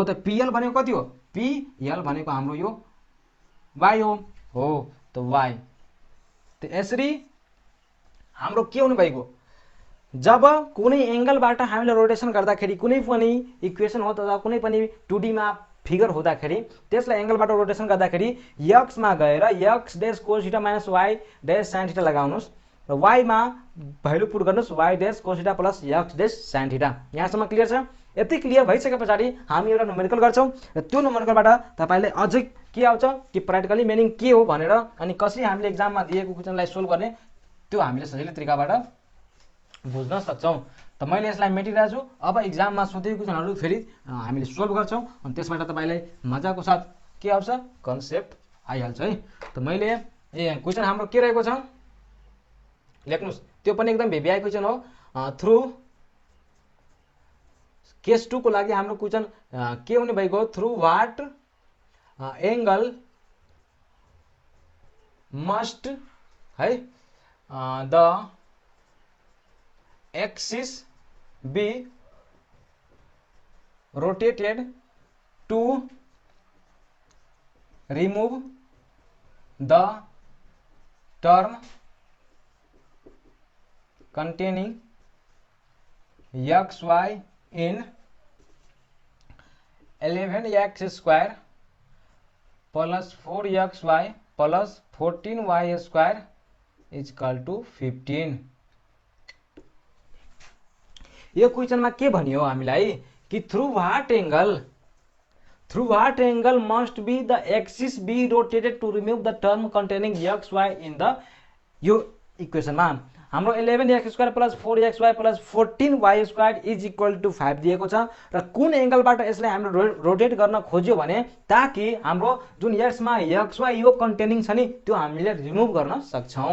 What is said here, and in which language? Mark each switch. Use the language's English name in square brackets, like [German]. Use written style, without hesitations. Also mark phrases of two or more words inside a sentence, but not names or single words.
[Nepali] त पीएल भनेको कति हो, पीएल भनेको हाम्रो यो वाई हो त वाई। त यसरी हाम्रो के हुनु भएको, जब कुनै एंगलबाट हामीले रोटेसन गर्दाखेरि कुनै पनि इक्वेसन हो त कुनै पनि 2D मा फिगर हुँदाखेरि त्यसलाई एंगलबाट रोटेसन गर्दाखेरि एक्स मा गएर [English] x dash cos theta minus y dash sine theta [Nepali] लगाउनुस् र वाई मा भ्यालु पुट गर्नुस् [English] y dash cos theta plus x dash sine theta. [Nepali] यहाँसम्म क्लियर छ। यति क्लियर भइसके पछाडि हामी एउटा न्युमेरिकल गर्छौं र त्यो न्युमेरिकलबाट तपाईले अझै के आउँछ कि [English] practically meaning [Nepali] के हो भनेर अनि कसरी हामीले एक्जाममा दिएको क्वेशनलाई सोल्भ गर्ने त्यो हामीले सजिलो तरिकाबाट बुझ्न सक्छौं। त मैले यसलाई मेटिरहेको छु। अब एक्जाममा सोधेको क्वेशनहरु फेरि हामीले सोल्भ गर्छौं अनि त्यसबाट तपाईलाई मजाको साथ के आउँछ कन्सेप्ट आइहाल्छ है। त मैले क्वेशन हाम्रो के रहेको छ लेख्नुस्, त्यो पनि एकदम भेभिआई क्वेशन हो। थ्रु केस 2 को लागि हाम्रो क्वेशन के हुने भएको, [English] through what angle must hai the axis be rotated to remove the term containing xy in 11x square plus 4xy plus 14y square is equal to 15। [Nepali] यो क्वेशनमा के भनियो हामीलाई कि [English] through what angle must be the axis be rotated to remove the term containing xy in the, [Nepali] यो इक्वेशनमा हाम्रो [English] 11x square plus 4xy plus 14y square is equal to 5 [Nepali] दिएको छ र कुन एंगलबाट यसलाई हामीले रोटेट गर्न खोज्यो भने ताकि हाम्रो जुन x मा xy यो कन्टेनिङ छ नि त्यो हामीले रिमुभ गर्न सक्छौं।